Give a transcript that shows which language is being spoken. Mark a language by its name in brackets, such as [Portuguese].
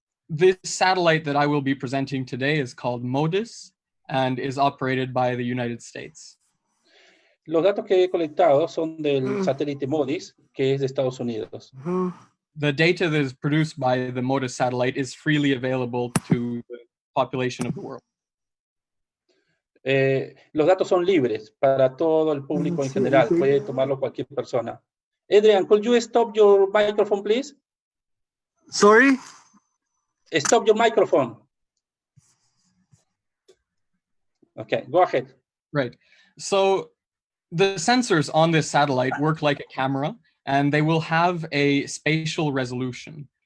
[English] This satellite that I will be presenting today is called MODIS and is operated by the United States. [Spanish] Los datos que he colectado son del satélite MODIS, que es de Estados Unidos. [English] The data that is produced by the MODIS satellite is freely available to the population of the world. [Spanish] Los datos son libres para todo el público en general, puede tomarlo cualquier persona. [English] Adrian, could you stop your microphone, please? Sorry? Stop your microphone. Okay, go ahead. Right. So the sensors on this satellite work like a camera, and they will have a spatial resolution.